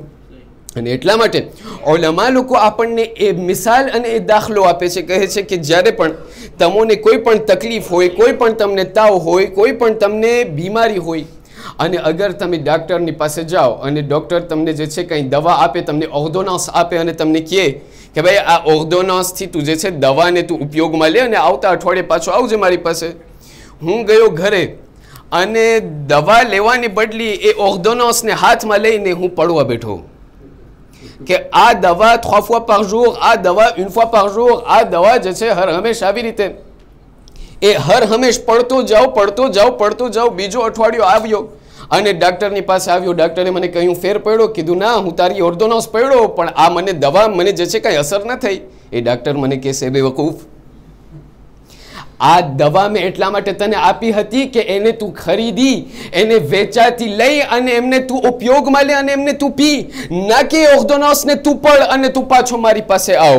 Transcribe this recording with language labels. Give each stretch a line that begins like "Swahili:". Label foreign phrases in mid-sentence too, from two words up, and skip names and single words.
Gujarati: અને એટલા માટે ઉલમા લોકો આપણને એ મિસાલ અને એ દાખલો આપે છે, કહે છે કે જ્યારે પણ તમને કોઈ પણ તકલીફ હોય, કોઈ પણ તમને તાવ હોય, કોઈ પણ તમને બીમારી હોય, અને અગર તમે ડૉક્ટરની પાસે જાઓ અને ડૉક્ટર તમને જે છે કંઈ દવા આપે, તમને ઓર્ડોનન્સ આપે અને તમને કહે કે ભાઈ આ ઓર્ડોનન્સથી તું જે છે દવાને તું ઉપયોગમાં લે અને આવતા અઠવાડિયે પાછો આવજે મારી પાસે. હું ગયો ઘરે અને દવા લેવાની બદલી એ ઓર્ડોનન્સને હાથમાં લઈને હું પડવા બેઠો કે આ દવા 3
French: fois par jour,
Gujarati: આ દવા 1
French: fois par jour,
Gujarati: આ દવા જે છે હર હંમેશ આવી રીતે એ હર હંમેશ પડતો જાઓ. બીજો અઠવાડિયો આવ્યો અને ડૉક્ટરની પાસે આવ્યો, ડૉક્ટરે મને કહ્યું ફેર પડ્યો? કીધું ના, હું તારી ઓર્ડોનન્સ પડ્યો, પણ આ મને દવા મને જે છે કંઈ અસર ન થઈ. એ ડૉક્ટર મને કહેશે બેવકૂફ, આ દવા મેં એટલા માટે તને આપી હતી કે એને તું ખરીદી, એને વેચાતી લઈ અને એમને તું ઉપયોગમાં લે અને એમને તું પી, ના કે ઓર્ડોનન્સને તું પડ અને તું પાછો મારી પાસે આવ.